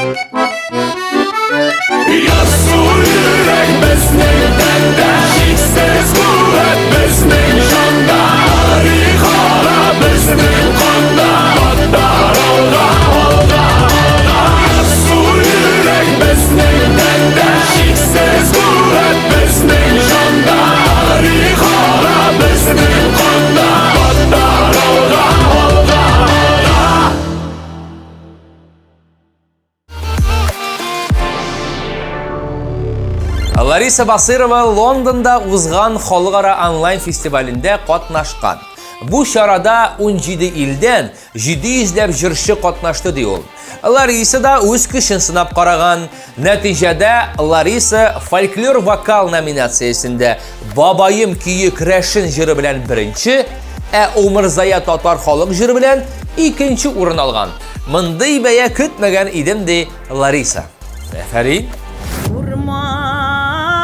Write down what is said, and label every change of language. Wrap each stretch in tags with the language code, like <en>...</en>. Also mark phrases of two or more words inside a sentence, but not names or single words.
<tt>Yarsu yürek bizning tende Şiksiz kuvvet bizning şanda Tarix ağa bizning qanda Battar olga, olga, olga Yarsu yürek bizning tende Şiksiz kuvvet bizning şanda Tarix ağa bizning qanda Battar olga, olga, olga Лариса Басырова Лондонда узган халыкара онлайн фестивалендә катнашкан. Бу чарада 17 илдән 700ләп җырчы катнашты ди ул. Лариса да үз көчен сынап караган. Нәтиҗәдә Лариса фольклор вокал номинациясендә Бабайым көе крәшен җыры белән беренче, ә Умырзая татар халык җыры белән икенче урын алган. Мондый бәя көтмәгән идем ди Лариса. Әфәрин.</tt>